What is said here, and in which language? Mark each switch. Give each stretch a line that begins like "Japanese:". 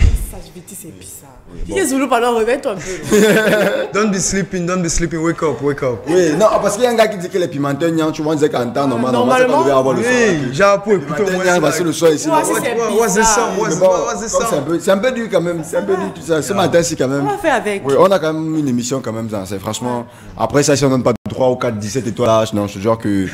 French: Ça, je vais dire, c'est bizarre. Dis Zoulou, pardon, réveille-toi un peu.
English: Don't be sleeping, wake up, wake up.
French: Oui, non, parce qu'il y a un gars qui dit que les pimenteurs Nyang, tu vois, on disait qu'en temps, normalement, ça devait avoir le son. Oui, j'ai pour écouter au moins. Nyang, parce que le son ici.
English: What's the song?
French: C'est un peu dur quand même, c'est un peu dur tout ça. Ce matin, c'est quand même. On va faire avec. Oui, on a quand même une émission quand même, c'est franchement. Après ça, si on donne pas 3 ou 4, 17 étoiles, là, non, je te jure que.